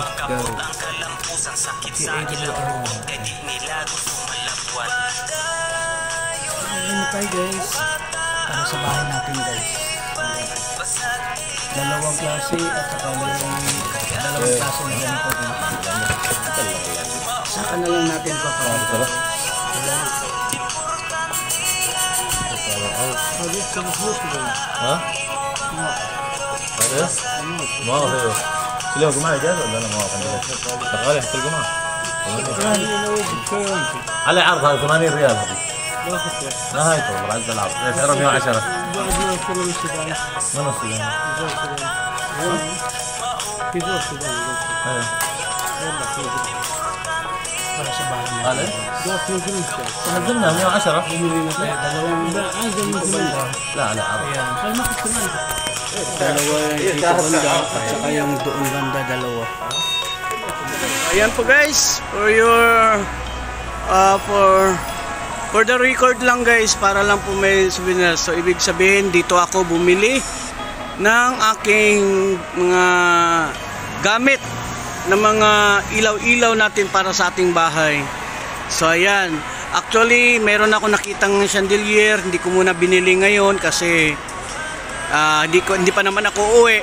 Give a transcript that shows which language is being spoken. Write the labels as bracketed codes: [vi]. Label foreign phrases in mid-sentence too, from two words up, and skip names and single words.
[tl] Ano tayo guys? Para sa bahay natin guys. Dalawang klase at saka yung dalawang klase na ganito din. Saka na lang natin papalito. [ar] ها؟ ايه؟ ما هو شلون جماعة جاهز ولا انا ما اعرف شغال يحط الجماعة على عرض هذا 80 ريال هذه نهايته والله عند العرض سعره 110 من السودان نزلنا 110 لا لا [tl] dalawa yung dito banda at saka yung doon banda dalawa. Ayan po guys, [en] for your for the record [tl] lang guys, para lang po may souvenir. So ibig sabihin dito ako bumili ng aking mga gamit na mga ilaw-ilaw natin para sa ating bahay. So ayan, actually meron ako nakitang chandelier, hindi ko muna binili ngayon kasi hindi pa naman ako uwi.